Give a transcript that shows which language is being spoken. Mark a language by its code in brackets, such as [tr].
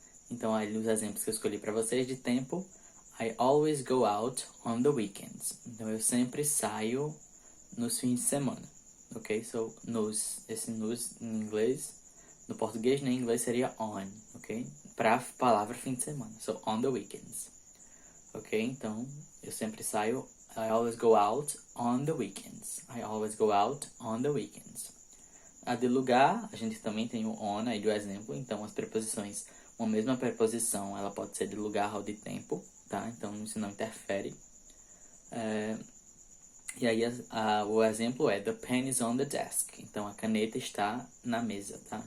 [pt] Então, aí os exemplos que eu escolhi para vocês de tempo: [en] I always go out on the weekends. [pt] Então, eu sempre saio nos fins de semana, ok? So, esse nos em inglês, no português, né, em inglês seria on, ok? Para a palavra fim de semana. [en] So, on the weekends, ok? [pt] Então, eu sempre saio. [en] I always go out on the weekends. I always go out on the weekends. [pt] A de lugar, a gente também tem o on aí do exemplo. Então, as preposições, uma mesma preposição, ela pode ser de lugar ou de tempo, tá? Então, isso não interfere. E aí, o exemplo é: [en] The pen is on the desk. [pt] Então, a caneta está na mesa, tá?